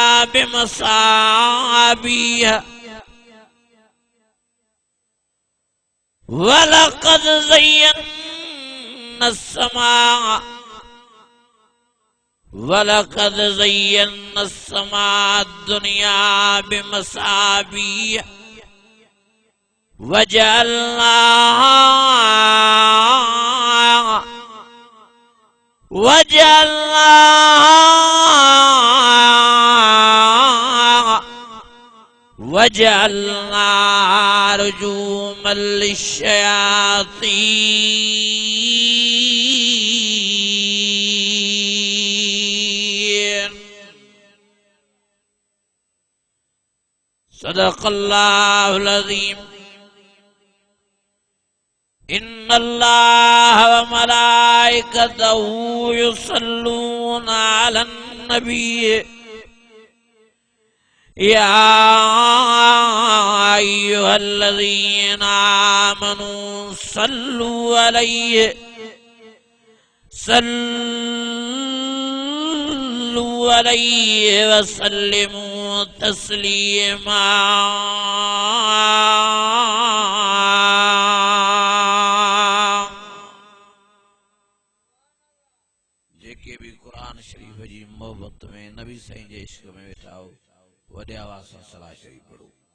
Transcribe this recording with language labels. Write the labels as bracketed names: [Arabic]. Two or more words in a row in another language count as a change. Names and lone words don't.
[Arabic] بمصابيح ولقد زينا السماء الدنيا بمصابيح وجعلنا رجوما للشياطين. صدق الله العظيم. إن الله و ملائكته يصلون على النبي يا أيها الذين آمنوا صلوا عليه و سلموا تسليما. [Sindhi] जेके भी कुरान शरीफ जी मोहब्बत में नबी साईं जे इश्क में वेठा हो वॾे आवाज़ सां सलाह शरीफ पढ़ो।